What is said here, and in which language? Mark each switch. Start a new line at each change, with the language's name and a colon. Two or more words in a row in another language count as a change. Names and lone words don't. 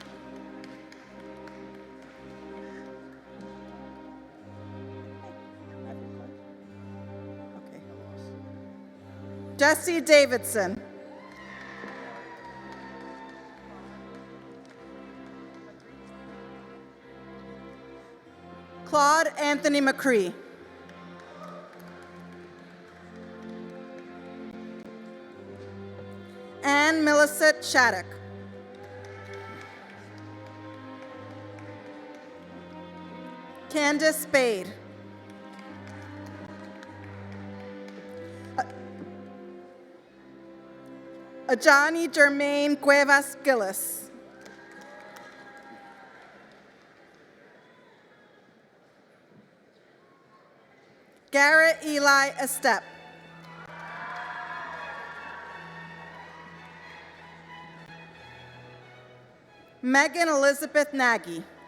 English: Jesse Davidson. Claude Anthony McCree. Ann Millicent Shattuck. Candace Spade. Ajani Germaine Cuevas Gillis. Garrett Eli Estep. Megan Elizabeth Nagy.